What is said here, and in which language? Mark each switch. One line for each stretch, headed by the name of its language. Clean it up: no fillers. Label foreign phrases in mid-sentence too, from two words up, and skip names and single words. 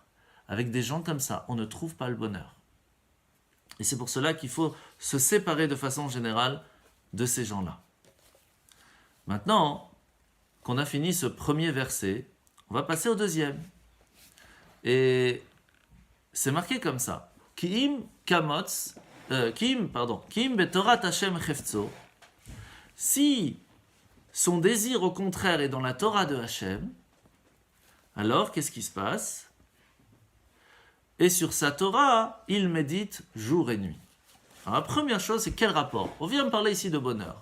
French: Avec des gens comme ça, on ne trouve pas le bonheur. Et c'est pour cela qu'il faut se séparer de façon générale de ces gens-là. Maintenant qu'on a fini ce premier verset, on va passer au deuxième. Et c'est marqué comme ça.
Hebrew: כי אם בתורת השם חפצו.
French: Si son désir au contraire est dans la Torah de Hashem, alors qu'est-ce qui se passe ? Et sur sa Torah, il médite jour et nuit. Alors la première chose, c'est quel rapport ? On vient de parler ici de bonheur.